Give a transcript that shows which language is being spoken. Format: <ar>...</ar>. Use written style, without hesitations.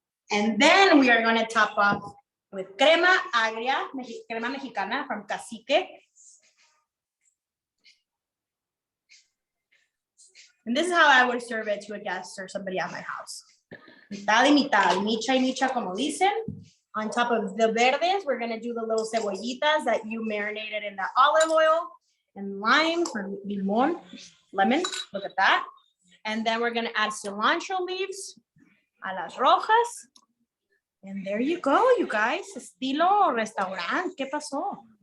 <en>And then we are gonna top off with crema agria, crema mexicana from Cacique. And this is how I would serve it to a guest or somebody at my house.</en> <es>Mitad y mitad, micha y micha, como dicen.</es> <en>On top of the verdes, we're gonna do the little cebollitas that you marinated in the olive oil and lime or limon, lemon, look at that. And then we're gonna add cilantro leaves</en> <es>a las rojas.</es> <en>And there you go, you guys,</en> <es>estilo restaurant, ¿qué pasó?</es>